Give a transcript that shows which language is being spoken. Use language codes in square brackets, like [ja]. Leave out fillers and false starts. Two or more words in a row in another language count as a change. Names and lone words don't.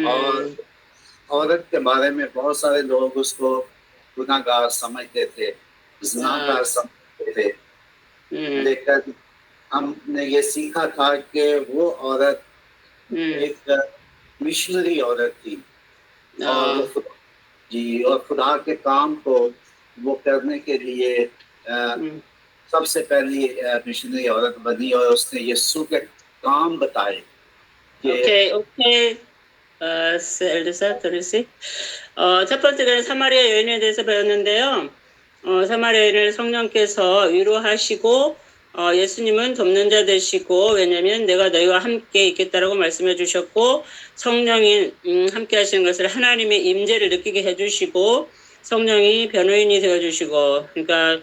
[ur] اور عورت کے بارے میں بہت سارے لوگ اس کو گناہگار سمجھتے تھے، زناکار سمجھتے تھے، لیکن ہم نے یہ سیکھا تھا کہ وہ عورت ایک مشنری عورت تھی اور اور خدا کے کام کو وہ کرنے کے لیے سب سے پہلی مشنری عورت بنی اور اس نے یسوع کے کام بتائے. [ko] 엘사 들으시? 첫 번째는 사마리아 여인에 대해서 배웠는데요. 사마리아 여인을 성령께서 위로하시고 예수님은 돕는 자 되시고, 왜냐하면 내가 너희와 함께 있겠다라고 말씀해 주셨고, 성령이 함께 하시는 것을 하나님의 임재를 느끼게 해주시고, 성령이 변호인이 되어주시고, 그러니까